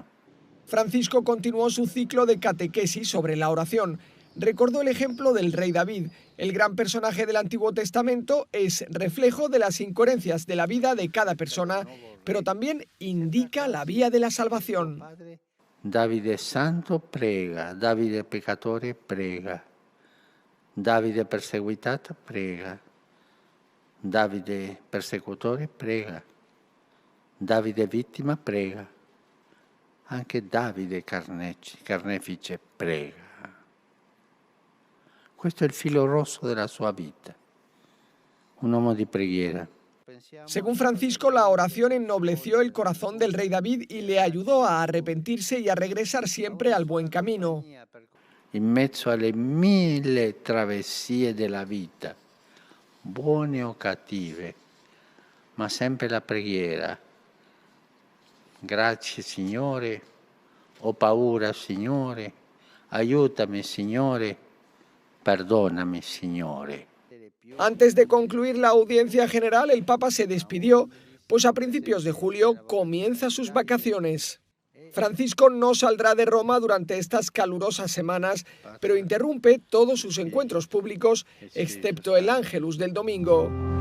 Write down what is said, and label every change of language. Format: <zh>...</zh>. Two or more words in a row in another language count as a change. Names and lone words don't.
<es>Francisco continuó su ciclo de catequesis sobre la oración. Recordó el ejemplo del rey David. El gran personaje del Antiguo Testamento es reflejo de las incoherencias de la vida de cada persona, pero también indica la vía de la salvación.</es> <it>Davide santo prega, Davide peccatore prega, Davide perseguitato prega, Davide persecutore prega, Davide vittima prega, anche Davide carnefice prega. Questo è il filo rosso della sua vita, un uomo di preghiera.</it> <es>Según Francisco, la oración ennobleció el corazón del rey David y le ayudó a arrepentirse y a regresar siempre al buen camino.</es> <it>In mezzo alle 1000 travessie della vita, buone o cattive, ma sempre la preghiera. Grazie Signore, ho paura Signore, aiutami Signore, perdóname Signore.</it> <es>Antes de concluir la audiencia general, el Papa se despidió, pues a principios de julio comienza sus vacaciones. Francisco no saldrá de Roma durante estas calurosas semanas, pero interrumpe todos sus encuentros públicos, excepto el Ángelus del domingo.</es>